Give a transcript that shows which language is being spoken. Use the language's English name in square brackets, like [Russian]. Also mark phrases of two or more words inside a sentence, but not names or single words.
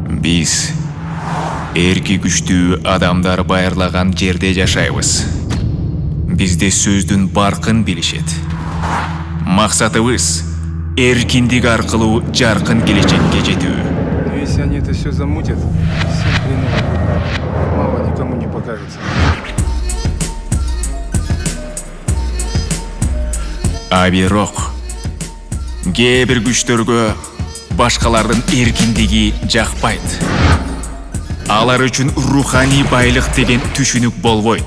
[Kyrgyz] Биз эрки күчтүү адамдар байырлаган жерде жашайбыз. Бизде сөздүн баркын билишет. Максатыбыз эркиндик аркылуу жаркын келечекке жетүү. [Russian] Но если они это все замутят, всем хреново будет. Мало никому не покажется. [Kyrgyz] А бирок кээ бир күчтөргө башкалардын эркиндиги жакпайт. Алар үчүн руханий байлык деген түшүнүк болбойт.